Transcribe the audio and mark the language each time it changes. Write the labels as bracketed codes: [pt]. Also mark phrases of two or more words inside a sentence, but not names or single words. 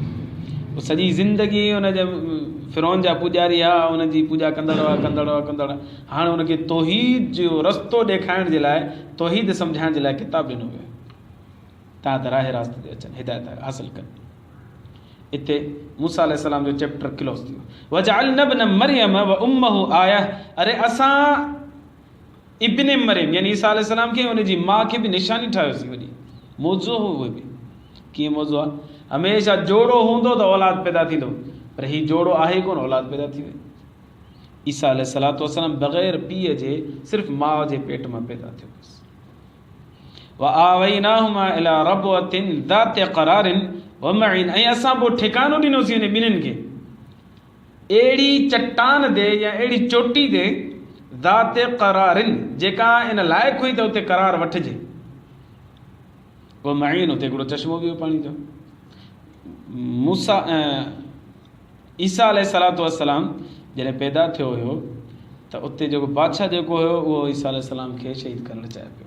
[sd] पोइ सॼी ज़िंदगी हुनजे फिरौन जा पुॼारी हुआ, हुनजी पूॼा कंदड़ हुआ। हाणे हुनखे तौहीद जो रस्तो ॾेखारण जे लाइ, तौहीद सम्झाइण जे लाइ किताब ॾिनो वियो, तव्हां त राह रास्त ते अचनि, हिदायत हासिलु कनि। हिते मूसा अलैहिस्सलाम जो [en] chapter close [sd] थी वियो। [ar] وجعلنا ابن مريم وأمه آية, [sd] अरे असां इब्न मरियम यानी ईसा अलैहिस्सलाम खे हुनजी माउ खे बि निशानी ठाहियोसीं, वॾी मौज़ो हो। उहे बि कीअं मौज़ो आहे? हमेशह जोड़ो हूंदो त औलाद पैदा थींदो, पर हीउ जोड़ो आहे कोन, औलाद पैदा थी वई। ईसा [ar] عليه الصلاة والسلام [sd] बग़ैर पीउ जे सिर्फ़ु माउ जे पेट मां पैदा थियो बसि। [ar] وآويناهما إلى ربوة ذات قرار ومعين, [sd] ऐं असां पोइ ठिकानो ॾिनोसीं हिन ॿिन्हिनि खे अहिड़ी चट्टान ते या अहिड़ी चोटी ते, [ar] ذات قرار [sd] जेका इन लाइक़ु हुई त उते करार वठिजे, वो मईन उते हिकिड़ो चश्मो बि हो पाणी जो। मूसा ईसा [ar] عليه الصلاة والسلام [sd] जॾहिं पैदा थियो हुयो त उते जेको बादशाह जेको हुयो उहो ईसा अलैहिस्सलाम खे शहीद करणु चाहे पियो।